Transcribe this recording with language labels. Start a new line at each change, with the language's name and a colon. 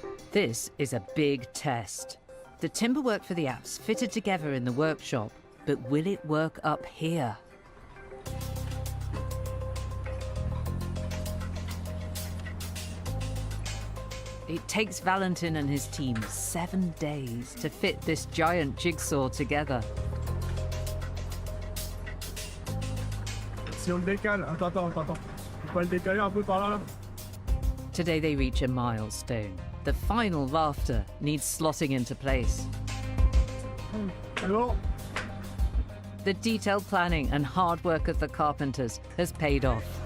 English: This is a big test. The timberwork for the apse fitted together in the workshop, but will it work up here? It takes Valentin and his team 7 days to fit this giant jigsaw together.
French: Si on le décale, attends. On peut le décaler un peu par là.
English: Today they reach a milestone. The final rafter needs slotting into place.
French: C'est bon.
English: The detailed planning and hard work of the carpenters has paid off.